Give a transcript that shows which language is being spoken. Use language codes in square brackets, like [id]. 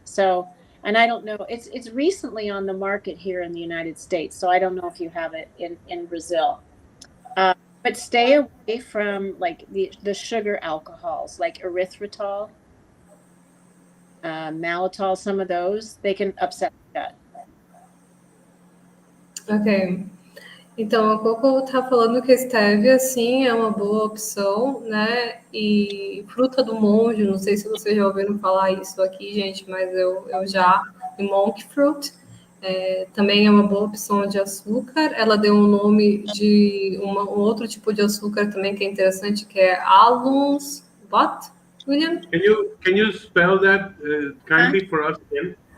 [en] So, and I don't know, it's recently on the market here in the United States, so I don't know if you have it in Brazil. But stay away from like the sugar alcohols, like erythritol, maltol, some of those, they can upset the gut. Ok. [pt] Então, a Coco está falando que a stevia, sim, é uma boa opção, né? E fruta do monge, não sei se vocês já ouviram falar isso aqui, gente, mas eu já. E monk fruit também é uma boa opção de açúcar. Ela deu um nome de um outro tipo de açúcar também que é interessante, que é alums. [en] What, William? Can you spell that kindly for us again?